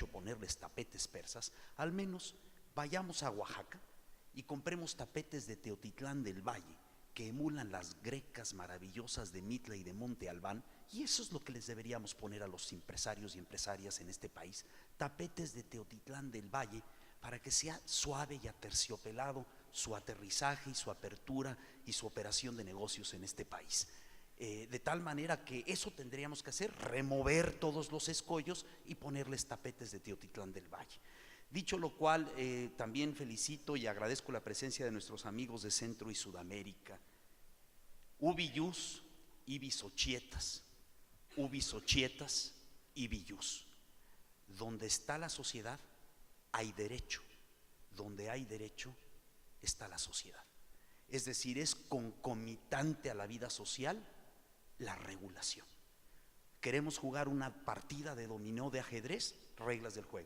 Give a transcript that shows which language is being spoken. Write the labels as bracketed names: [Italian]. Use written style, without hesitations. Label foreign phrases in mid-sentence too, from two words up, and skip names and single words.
[Spanish] ponerles tapetes persas, al menos vayamos a Oaxaca y compremos tapetes de Teotitlán del Valle, que emulan las grecas maravillosas de Mitla y de Monte Albán, y eso es lo que les deberíamos poner a los empresarios y empresarias en este país, tapetes de Teotitlán del Valle, para que sea suave y aterciopelado su aterrizaje y su apertura y su operación de negocios en este país. De tal manera que eso tendríamos que hacer, remover todos los escollos y ponerles tapetes de Teotitlán del Valle. Dicho lo cual, también felicito y agradezco la presencia de nuestros amigos de Centro y Sudamérica. [Latin] Ubi ius, ibi societas, ubi societas, ibi ius. [Spanish] Donde está la sociedad, hay derecho. Donde hay derecho, está la sociedad. Es decir, es concomitante a la vida social la regulación. Queremos jugar una partida de dominó, de ajedrez, reglas del juego.